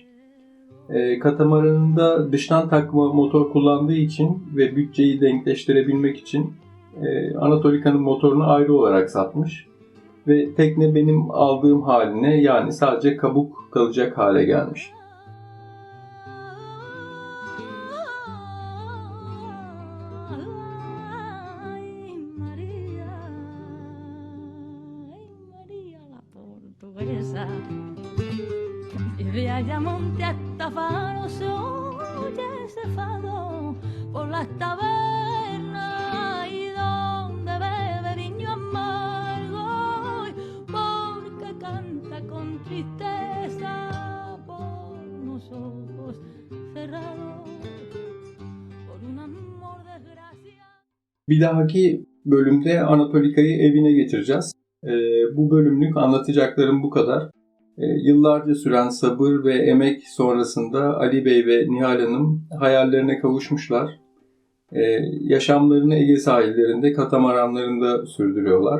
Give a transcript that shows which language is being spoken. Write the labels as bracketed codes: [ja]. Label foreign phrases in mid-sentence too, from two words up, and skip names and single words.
[tr] Katamaranında dıştan takma motor kullandığı için ve bütçeyi denkleştirebilmek için Anatolika'nın motorunu ayrı olarak satmış. Ve tekne benim aldığım haline, yani sadece kabuk kalacak hale gelmiş. [es] De Ayamonte hasta Faro se oye ese fado por las tabernas y donde bebe viño amargo, porque canta con tristeza por unos ojos cerrados, por un amor desgraciado. [tr] Bir dahaki bölümde Anatolika'yı evine getireceğiz. Bu bölümlük anlatacaklarım bu kadar. Yıllarca süren sabır ve emek sonrasında Ali Bey ve Nihal Hanım hayallerine kavuşmuşlar. Yaşamlarını Ege sahillerinde, katamaranlarında sürdürüyorlar.